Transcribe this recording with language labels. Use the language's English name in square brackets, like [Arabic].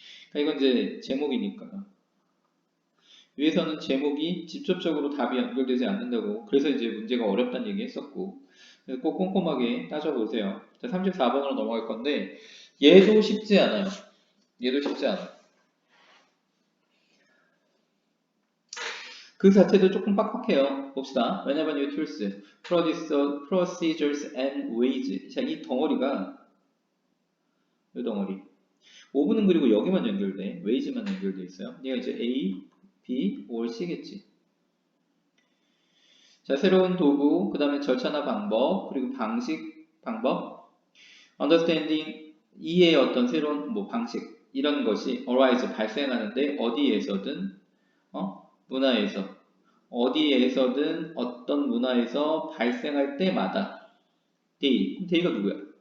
[Korean] 그러니까 이건 이제 제목이니까 위에서는 제목이 직접적으로 답이 연결되지 않는다고 그래서 이제 문제가 어렵다는 얘기 했었고 꼭 꼼꼼하게 따져보세요. 자, 34번으로 넘어갈 건데 얘도 쉽지 않아요. 그 자체도 조금 빡빡해요. 봅시다. [English] Whenever new tools, procedures and ways. [Korean] 자, 이 덩어리가 이 덩어리. 5분은 그리고 여기만 연결돼. ways만 연결돼 있어요. 얘가 이제 A, B, or C겠지. 자, 새로운 도구, 그 다음에 절차나 방법, 그리고 방법, understanding, 이해의 어떤 새로운 뭐 방식, 이런 것이 arise, 발생하는데 어디에서든, 문화에서, 어디에서든 어떤 문화에서 발생할 때마다, day가 누구야?